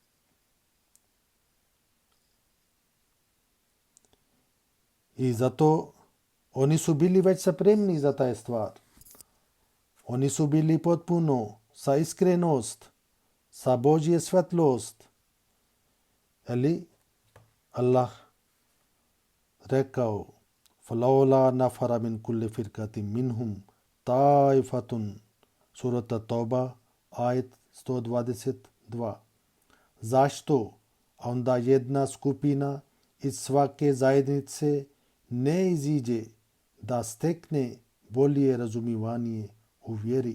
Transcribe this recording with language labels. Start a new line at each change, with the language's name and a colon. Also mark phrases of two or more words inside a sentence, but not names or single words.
Bosnian: I zato oni su bili već spremni za taj stvar. Oni su bili potpuno sa iskrenost, sa Božje svetlost. Ali Allah rekao,
Arabic: فَلَوْلَا نَفَرَ مِنْ كُلِّ فِرْقَةٍ مِنْهُمْ طَائِفَةٌ
Bosnian: Surata Toba, ajet 122. Zašto onda jedna skupina iz svake zajednice ne iziđe da stekne bolje razumivanje u vjeri?